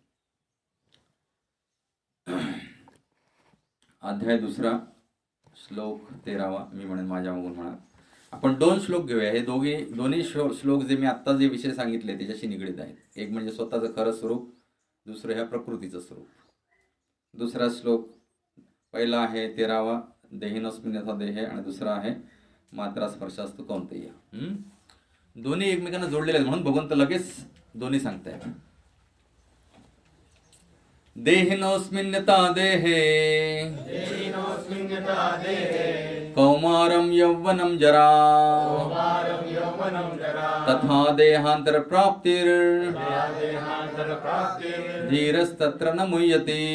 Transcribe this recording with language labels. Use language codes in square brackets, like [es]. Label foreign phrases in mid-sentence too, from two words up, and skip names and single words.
[mr] अध्याय 2 श्लोक 13 मी म्हणेन माझ्या मागून म्हणा। आपण 2 श्लोक घेऊया। हे दोन्ही श्लोक जे मी आत्ता जे विषय सांगितले त्याच्याशी निगडीत आहेत। एक म्हणजे स्वतःचं खरं स्वरूप, दुसरं ह्या प्रकृतीचं स्वरूप। दुसरा श्लोक पहिला आहे 13वा, [sa] देहिनोऽस्मिन् यथा देहे, [mr] आणि दुसरा आहे [sa] मात्रा स्पर्शास्तु कौन्तेय। [mr] दोन्ही एकमेकांना जोडलेले आहेत, म्हणून भगवंत लगेच दोन्ही सांगतायत। [sa] देहिनोऽस्मिन् यथा देहे कौमारं यौवनं जरा तथा देहांतर प्राप्तिर धीरस्तत्र न मुह्यते।